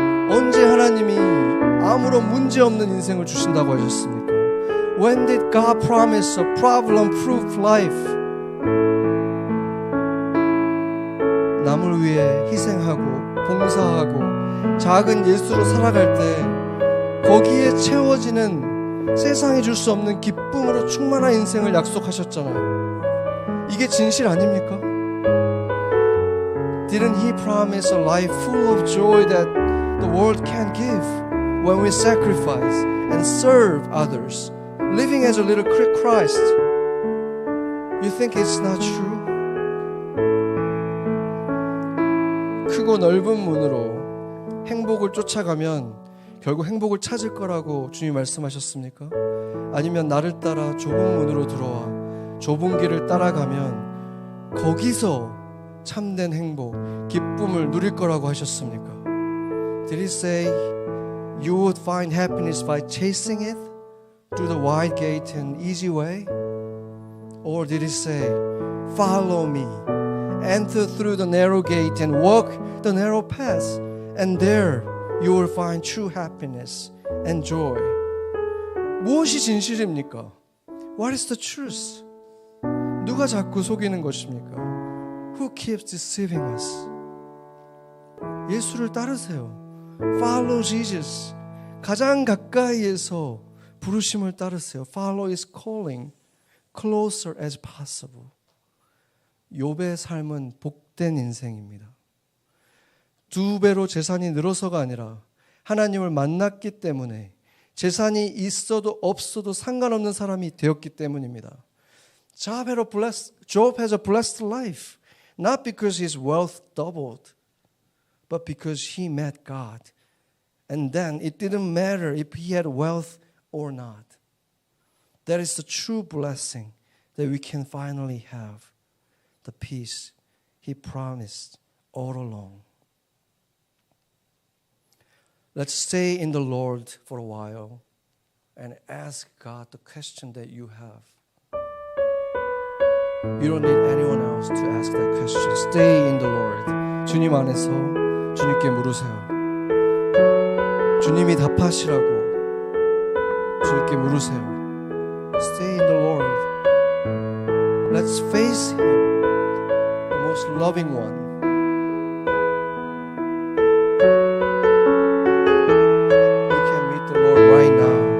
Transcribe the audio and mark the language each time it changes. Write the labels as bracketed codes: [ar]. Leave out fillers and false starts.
[ko] 언제 하나님이 아무런 문제 없는 인생을 주신다고 하셨습니까? [en] When did God promise a problem-proof life? [ko] 남을 위해 희생하고 봉사하고 작은 예수로 살아갈 때 거기에 채워지는 세상이 줄 수 없는 기쁨으로 충만한 인생을 약속하셨잖아요. 이게 진실 아닙니까? [en] Didn't He promise a life full of joy that the world can't give when we sacrifice and serve others, living as a little Christ? You think it's not true? [ko] 크고 넓은 문으로 행복을 쫓아가면 결국 행복을 찾을 거라고 주님 말씀하셨습니까? 아니면 나를 따라 좁은 문으로 들어와 좁은 길을 따라가면 거기서 참된 행복, 기쁨을 누릴 거라고 하셨습니까? [en] Did He say you would find happiness by chasing it through the wide gate and easy way? Or did He say, follow me, enter through the narrow gate and walk the narrow path, and there you will find true happiness and joy? [ko] 무엇이 진실입니까? [en] What is the truth? [ko] 누가 자꾸 속이는 것입니까? [en] Who keeps deceiving us? [ko] 예수를 따르세요. [en] Follow Jesus. [ko] 가장 가까이에서 부르심을 따르세요. [en] Follow His calling closer as possible. [ko] 욥의 삶은 복된 인생입니다. 2배로 재산이 늘어서가 아니라 하나님을 만났기 때문에 재산이 있어도 없어도 상관없는 사람이 되었기 때문입니다. [en] Job has a blessed life. Not because his wealth doubled, but because he met God. And then it didn't matter if he had wealth or not. That is the true blessing that we can finally have. The peace He promised all along. Let's stay in the Lord for a while and ask God the question that you have. You don't need anyone else to ask that question. Stay in the Lord. [ko] 주님 안에서 주님께 물으세요. 주님이 답하시라고 주님께 물으세요. [en] Stay in the Lord. Let's face Him, the most loving one. You can meet the Lord right now.